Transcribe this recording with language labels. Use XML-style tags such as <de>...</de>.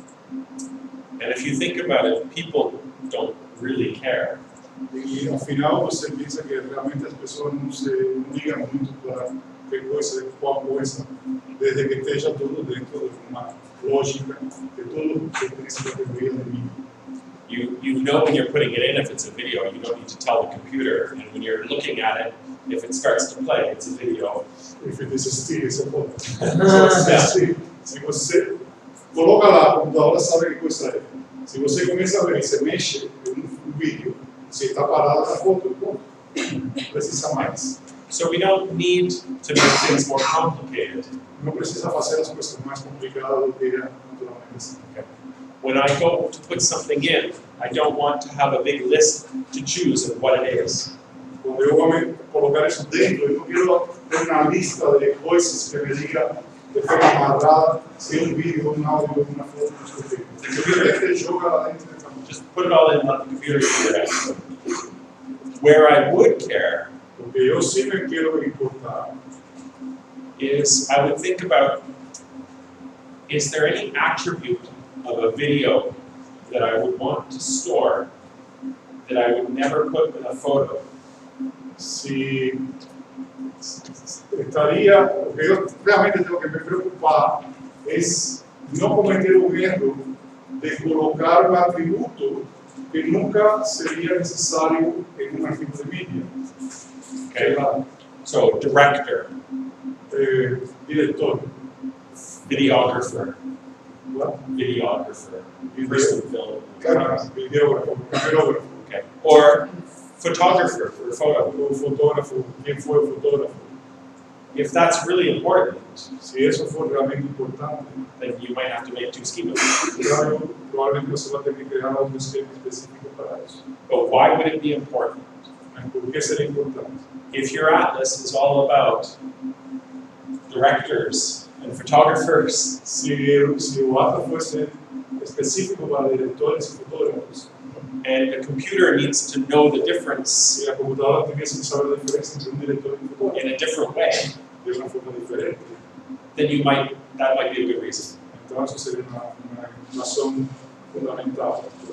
<en>And if you think about it, people don't really care.</en> <pt>E ao final você pensa que realmente as pessoas não ligam muito para que coisa, qual coisa, desde que esteja tudo dentro de uma lógica, que tudo pertence à categoria de mídia.</pt> <en>You know when you're putting it in if it's a video, you don't need to tell the computer, and when you're looking at it, if it starts to play, it's a video. If it is still, it's a photo.</en> <pt>Se você coloca lá, a computadora sabe que coisa é. Se você começa a ver e se mexe no vídeo, você está parado na foto, ponto. Não precisa mais.</pt> <en>So we don't need to make things more complicated.</en> <pt>Não precisa fazer as coisas mais complicadas do que é naturalmente.</pt> <en>When I go to put something in, I don't want to have a big list to choose of what it is.</en> <pt>Quando eu vou colocar isso dentro, eu não quero ter uma lista de coisas que me diga de forma amarrada se é um vídeo, um áudio, uma foto, não sei o quê. Eu quero joga lá dentro da câmera.</pt> <en>Just put it all in, let the computer figure it out. Where I would care</en> <pt>Porque eu sim me quero importar.</pt> <en>is I would think about, is there any attribute of a video that I would want to store that I would never put in a photo?</en> <pt>Se estaria, o que eu realmente tenho que me preocupar é não cometer o erro de colocar um atributo que nunca seria necessário em um arquivo de mídia.</pt> <en>Okay, so director,</en> <pt>Diretor,</pt> <en>videographer, what? videographer, person film,</en> <pt>Videógrafo, camarógrafo,</pt> <en>okay, or photographer for photo.</en> <pt>o fotógrafo, quem foi o fotógrafo.</pt> <en>If that's really important,</en> <pt>Se isso for realmente importante,</pt> <en>then you might have to make two schemas.</en> <pt>claro, provavelmente você vai ter que criar um esquema específico para isso.</pt> <en>But why would it be important?</en> <pt>Mas por que seria importante?</pt> <en>If your atlas is all about directors and photographers.</en> <pt>Se o atlas fosse específico para diretores e fotógrafos,</pt> <en>And the computer needs to know the difference</en> <pt>e a computadora tivesse que saber a diferença entre diretor e fotógrafo</pt> <en>in a different way,</en> <pt>de uma forma diferente,</pt> <en>then that might be a good reason.</en> <pt>então isso seria uma ação fundamental.</pt>